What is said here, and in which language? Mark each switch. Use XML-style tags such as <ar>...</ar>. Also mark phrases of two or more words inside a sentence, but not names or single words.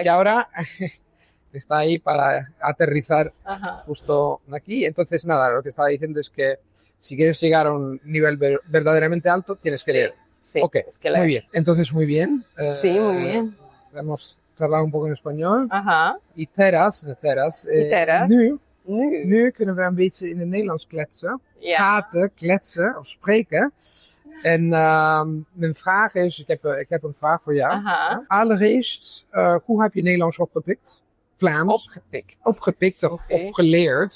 <es>Y ahora está ahí para aterrizar justo aquí. Entonces nada, lo que estaba diciendo es que si quieres llegar a un nivel verdaderamente alto, tienes que leer. Sí, ok, muy bien. Entonces, muy bien. Sí, muy bien. Hemos charlado un poco en español. Ajá. Y teras.</es> <nl>Nu kunnen we een beetje in het Nederlands kletsen. Ja. Praten, kletsen of spreken. En mijn vraag is, ik heb een vraag voor jou. Aha. Allereerst, hoe heb je Nederlands opgepikt? Vlaams? Opgepikt of geleerd.</nl>